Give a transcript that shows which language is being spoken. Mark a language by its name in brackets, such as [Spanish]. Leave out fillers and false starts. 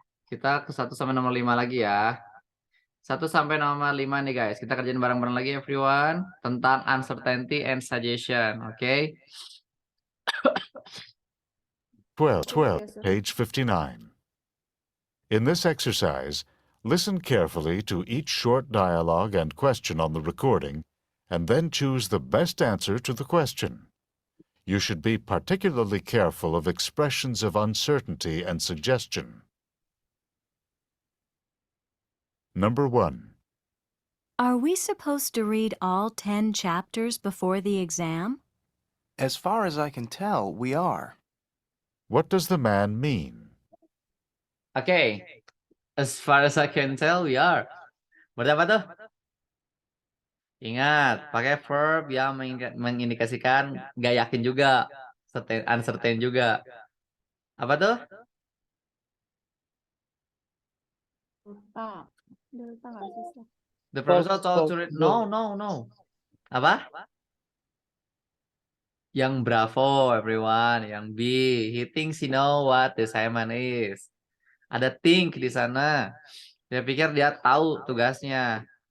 [Indonesian] Kita ke 1 sampai nomor 5 lagi ya. 1 sampai nomor 5 nih guys. Kita kerjain bareng-bareng lagi everyone. [English] Tentang uncertainty and suggestion. Oke. 12, Yes, sir. page 59. In this exercise, listen carefully to each short dialogue and question on the recording, and then choose the best answer to the question. You should be particularly careful of expressions of uncertainty and suggestion. Number 1. Are we supposed to read all 10 chapters before the exam? As far as I can tell, we are. What does the man mean? Oke. As far as I can tell, we are. [Indonesian] Berarti apa tuh? Ingat, pakai verb yang mengindikasikan gak yakin juga. Uncertain juga. Apa tuh? Delta. Delta nggak sih, Sir? [English] The professor told to False, read. No. Apa? [Indonesian] Yang bravo, everyone. Yang B. [English] He thinks he know what the assignment is. [Indonesian] Ada think di sana. Dia pikir dia tahu tugasnya.